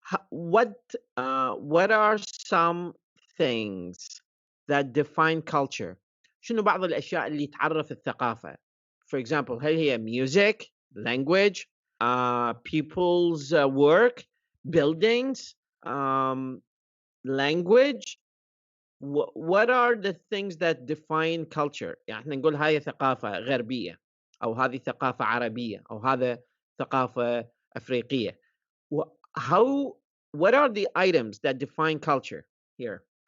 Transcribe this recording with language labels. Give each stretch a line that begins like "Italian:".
English: What are some things that define culture؟
Arabic: شنو بعض الأشياء اللي تعرف الثقافة؟
English: For example,
Arabic: هل هي
English: music, language, people's work, buildings, language? What are the things that define culture؟
Arabic: يعني احنا نقول هاي ثقافة غربية، أو هذه ثقافة عربية، أو هذا ثقافة أفريقية.
English: How? What are the items that define culture here?